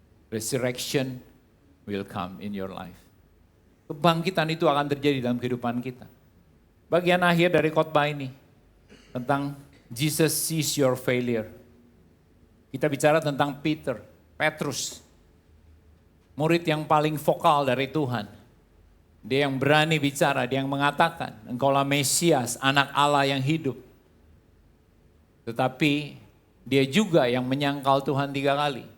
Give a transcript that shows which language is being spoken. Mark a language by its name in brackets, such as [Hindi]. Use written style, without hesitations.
[English] Resurrection will come in your life. [Indonesian] Kebangkitan itu akan terjadi dalam kehidupan kita. Bagian akhir dari khotbah ini. Tentang [English] Jesus sees your failure. [Indonesian] Kita bicara tentang Petrus, murid yang paling vokal dari Tuhan. Dia yang berani bicara, dia yang mengatakan, engkaulah Mesias, anak Allah yang hidup. Tetapi dia juga yang menyangkal Tuhan 3 kali.